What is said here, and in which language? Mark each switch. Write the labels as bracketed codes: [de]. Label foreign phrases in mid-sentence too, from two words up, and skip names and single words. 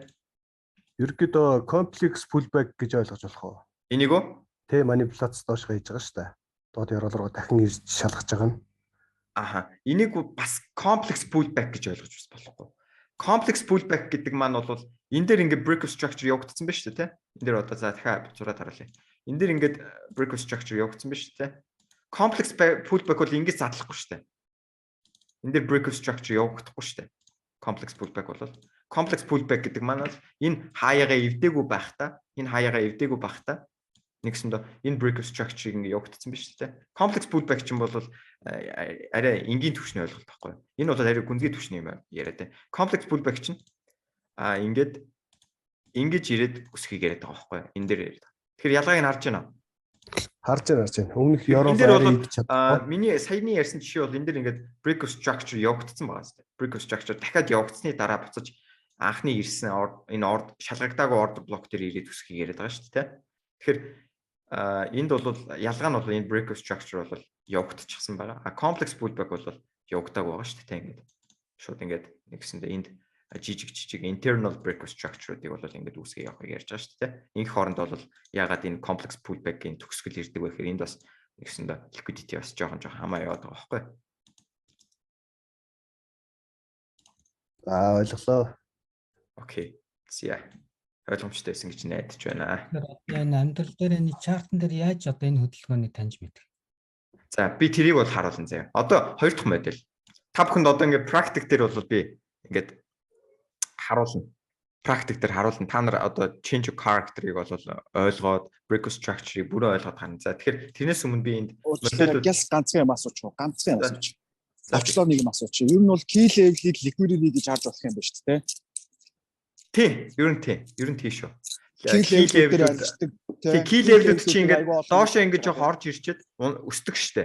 [mn] Ерөнхийдөө [en] complex pullback [mn] гэж ойлгож болох уу? Энийг үү? Тэ манипуляц доош хийж байгаа шүү дээ. Доод яруу руу дахин ирж шалгаж байгаа нь. Аха. Энийг бас [en] complex pullback [mn] гэж ойлгож бас болохгүй. [en] Complex pullback [mn] гэдэг маань бол энэ дээр ингээд [en] break of structure [mn] явагдсан байна шүү дээ, тэ? Энэ дээр одоо за дахиад зураад харуулъя. Энэ дээр ингээд [en] break of structure [mn] явагдсан байна шүү дээ. [en] Complex pullback [mn] бол ингэж задлахгүй шүү дээ. Энэ дээр [en] break of structure [mn] явагдахгүй шүү дээ. [en] Complex pullback [mn] бол [en] complex pullback [mn] гэдэг маань энэ хаягаа эвдээгүй байхдаа нэгсэндээ энэ [en] break of structure [mn] ингэ явагдсан байна шүү дээ. [en] Complex pullback [mn] чинь бол арай энгийн түвшний ойлголт байхгүй. Энэ бол арай гүнзгий түвшний юм яриад байна. [en] Complex pullback [mn] чинь ингэж ирээд өсөхийг яриад байгаа байхгүй. Энэ дээр яриад. Тэгэхээр ялгааг нь харж байна уу? Харж байна. Өмнөх ёроолоо миний саяны ярьсан жишээ бол энэ дээр ингээд [en] break of structure [mn] явагдсан байгаа шүү дээ. [en] Break of structure [mn] дахиад явагдсны дараа буцаж анхны ирсэн энэ шалгагдаагүй [en] order block [mn] дээр ирээд өсөхийг яриад байгаа шүү дээ. Тэгэхээр энд бол ялгаа нь бол энэ [en] break of structure [mn] бол явагдчихсан байгаа. [en] Complex pullback [mn] бол явагдаагүй байгаа шүү дээ. Ингээд шууд ингээд нэгсэндээ энд жижиг [en] internal break of structure- [mn] уудыг бол ингээд үүсгэж явахыг ярьж байгаа шүү дээ. Инх хооронд бол ягаад энэ [en] complex pullback- [mn] ийн төгсгөл ирдэг вэ гэхээр энд бас нэгсэндээ liquidity бас жоохон хамаа яваад байгаа байхгүй. Ойлголоо. Окей. Зя. Ойлгомжтой байсан гэж найдаж байна. Энэ амьдрал дээр энэ чартн дээр яаж одоо энэ хөдөлгөөнийг таньж мэдэх? За би тэрийг бол харуулна заяа. Одоо хоёр дахь модель. Та бүхэнд одоо ингээд практик дээр бол би ингээд харуулна. Практик дээр харуулна. Та нар одоо [en] change of character- [mn] ыг бол ойлгоод [en] break of structure- [mn] ыг бүрэн ойлгоод гарна. За тэгэхээр тэрнээс өмнө би энд модель ганцхан юм асууч. Очлоо нэг юм асууч. Ер нь бол [en] key level- [mn] ийг liquidity гэж харж болох юм байна шүү дээ. тий, ер нь шүү. [en] Key level- [mn] үүд ажилладаг. [en] Key level- [mn] үүд чи ингээд доошоо ингэж жоох орж ирчээд өсдөг штэ.